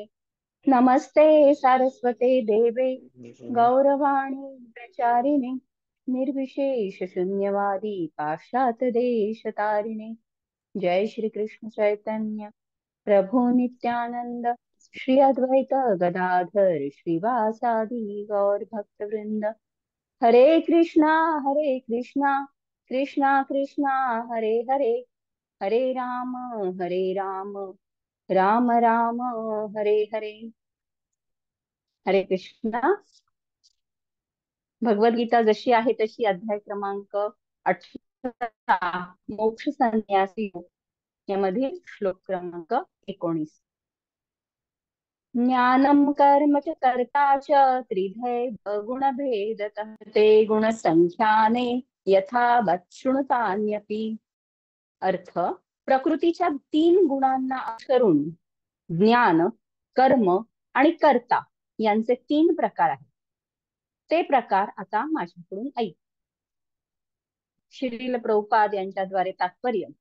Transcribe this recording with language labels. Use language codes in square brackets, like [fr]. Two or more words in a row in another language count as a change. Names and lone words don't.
[sa] नमस्ते सरस्वते देवे गौरवाणी प्रचारिणे निर्विशेष शून्यवादी पाश्चात्य देशतारिणे. जय श्री कृष्ण चैतन्य प्रभु नित्यानंद श्री अद्वैत गदाधर श्रीवासादि गौर भक्तवृंद. हरे कृष्णा कृष्णा कृष्णा हरे हरे, हरे राम राम राम हरे हरे. हरे कृष्णा. [mr] भगवद्गीता जशी आहे तशी अध्याय क्रमांक 18 मोक्ष संन्यासी यामधील श्लोक क्रमांक 19. [sa] ज्ञानम कर्म च कर्ता च त्रिधैव गुणभेदतः ते गुणसंख्याने यथावत् शृणुतान्यपि. [mr] अर्थ, प्रकृतीच्या 3 गुणांना अनुसरून ज्ञान, कर्म आणि कर्ता यांचे 3 प्रकार आहेत. ते प्रकार आता माझ्याकडून ऐक. श्रील प्रभुपाद यांच्याद्वारे तात्पर्य.